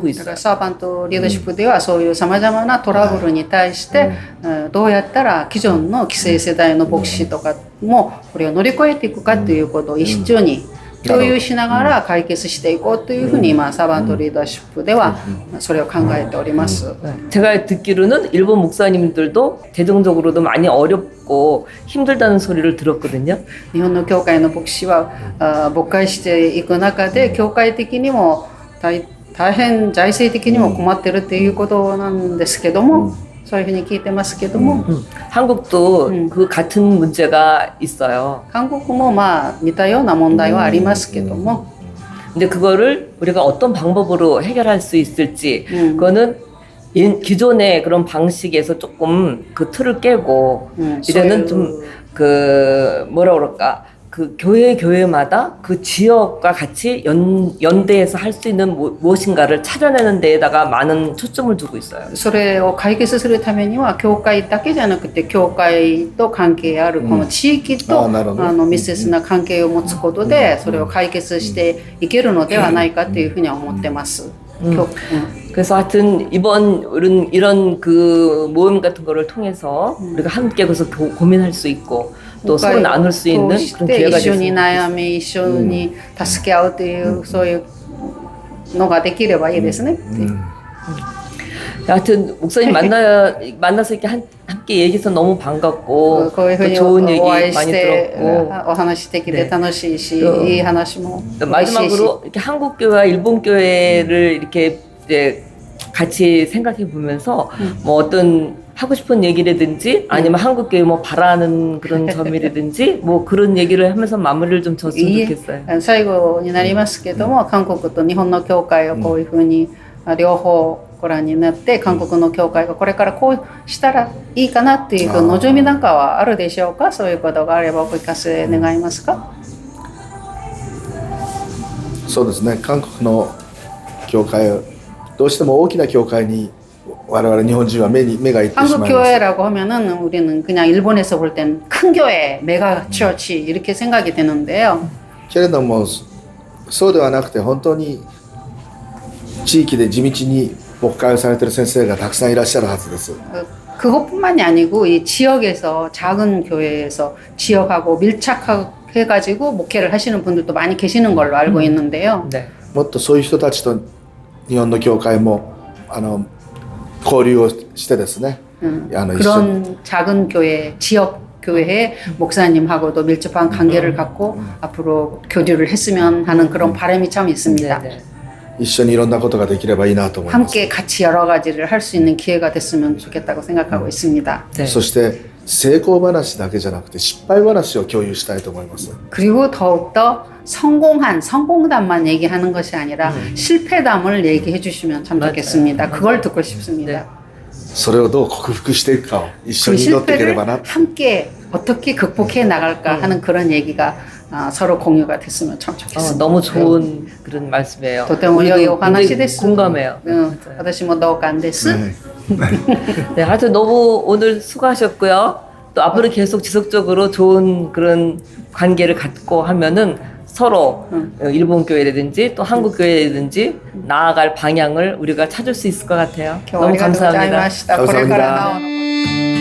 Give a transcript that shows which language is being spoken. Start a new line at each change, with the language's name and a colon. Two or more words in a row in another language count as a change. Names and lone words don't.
Japanese: だか
Korean: 있어요.
Japanese: らサーバントリーダーシップではそういうさまざまなトラブルに対してどうやったら既存の既成世代の牧師とかもこれを乗り越えていくかということを一緒に共有しながら解決していこうというふうに今サーバントリーダーシップではそれを考えております。
Korean: 제가 듣기로는 일본 목사님들도 대중적으로도 많이 어렵고 힘들다는 소리를 들었거든요.
Japanese: 日本の教会の牧師は牧会していく中で教会的にも大変財政的にも困ってるっていうことなんですけども、そういうふうに聞いてますけども、
Korean: 한국도 그 같은 문제가 있어요.
Japanese: 韓国もまあ似たような問題はありますけども、
Korean: 근데 그거를 우리가 어떤 방법으로 해결할 수 있을지 그거는 기존의 그런 방식에서 조금 그 틀을 깨고 이제는 좀 그 뭐라 그럴까 그 교회마다 그 지역과 같이 연대해서 할 수 있는 무엇인가를 찾아내는 데에다가 많은 초점을 두고 있어요.
Japanese: それを解決するためには教会だけじゃなくて教会と関係あるこの地域と密接な関係を持つことでそれを解決していけるのではないかというふうには思ってます。
Korean: 그래서 하여튼 이번 이런 그 모임 같은 거를 통해서 우리가 함께 그래서 고민할 수 있고 또 서로 나눌 수 있는 그런 기회가
Japanese: 一緒に
Korean: 됐습니다.
Japanese: 悩み一緒に助け合うというそういうのができればいいですね。
Korean: 하여튼 목사님 만나서 이렇게 함께 얘기해서 너무 반갑고
Japanese: こういうふう
Korean: 또
Japanese: に
Korean: 좋은 얘기
Japanese: お会いし
Korean: 많이
Japanese: て
Korean: 들었고
Japanese: お話できて楽しいし、いい話も
Korean: 또
Japanese: 嬉しいし。
Korean: 마지막으로 이렇게 한국 교회와 일본 교회를 이렇게 이제 같이 생각해 보면서 뭐 어떤 하고 싶은 얘기라든지 아니면 한국 교회 뭐 바라는 그런 점이라든지 뭐 그런 얘기를 하면서 마무리를 좀 졌으면 좋겠어요.
Japanese: 最後になりますけども、韓国と日本の教会をこういうふうに両方ご覧になって韓国の教会がこれからこうしたらいいかなっていう望みなんかはあるでしょうか。そういうことがあればお聞かせ願いますか。そうですね。韓国の教会どうしても大きな教会に我々日本人は目がいってし
Korean: 한국
Japanese: まいます。
Korean: 교회라고 하면은 우리는 그냥 일본에서 볼 땐 큰 교회,
English: mega church
Korean: 이렇게 생각이 되는데요.
Japanese: けれどもそうではなくて本当に地域で地道に牧会をされている先生がたくさんいらっしゃるはずです。
Korean: 그것뿐만이 아니고 이 지역에서 작은 교회에서 지역하고 밀착해가지고 목회를 하시는 분들도 많이 계시는 걸로 알고 있는데요. 네.
Japanese: もっとそういう人たちと日本の教会も交流をしてですね、一緒に
Korean: 그런 작은 교회, 지역 교회의 목사님하고도 밀접한 관계를 갖고 앞으로 교류를 했으면 하는 그런 바람이 참 있습니다. 네, 네.
Japanese: 一緒にいろんなことができればいいなと思います。
Korean: 함께 같이 여러 가지를 할 수 있는 기회가 됐으면 좋겠다고 생각하고 있습니다. 네.
Japanese: そして成功話だけじゃなくて失敗話を共有したいと思います。
Korean: 그리고 더욱더 성공담만 얘기하는 것이 아니라 실패담을 얘기해 주시면 참 맞아요. 좋겠습니다. 그걸 듣고 싶습니다. 네.
Japanese: それをどう克服していくかを一緒
Korean: 그
Japanese: に祈っていけれ
Korean: 실패를
Japanese: ばな。
Korean: 함께 어떻게 극복해 나갈까 하는 그런 얘기가 서로 공유가 됐으면 참 좋겠습니다. 너무 좋은 그런 말씀이에요.
Japanese: とても良いお話です
Korean: 공감해요.
Japanese: 私も同感です。ね
Korean: 네, 하여튼 너무 오늘 수고하셨고요. 또 앞으로 계속 지속적으로 좋은 그런 관계를 갖고 하면은 서로 일본 교회라든지 또 한국 교회라든지 나아갈 방향을 우리가 찾을 수 있을 것 같아요. 너무 감사합니다.
Japanese: これからなおの